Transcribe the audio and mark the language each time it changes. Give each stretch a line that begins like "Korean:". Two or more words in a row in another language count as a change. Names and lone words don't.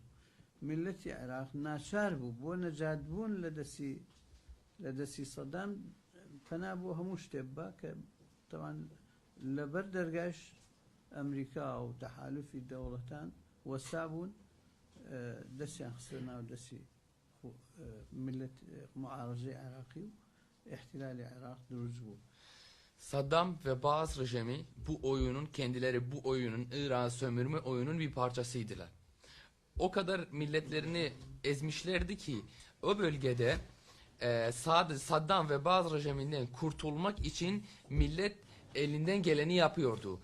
Central Kurdish: ملەتی عێراق ناچار بوو بۆ نەجاتبوون لە دەستی سەدام پەنا بۆ هەموو شتێک بە کە تەوان لەبەر دەرگاش ئەمریکا و تەحالوفی دەوڵەتان وەسا بوون دەستیان خستە ناو دەستی ملت معارضەی عێراقی و احتیلالی عێراق دروست buu.
Turkish: Saddam ve Baas rejimi bu oyunun kendileri bu oyunun İran sömürme oyunun bir parçasıydılar. O kadar milletlerini ezmişlerdi ki o bölgede Saddam ve Baas rejiminden kurtulmak için millet elinden geleni yapıyordu.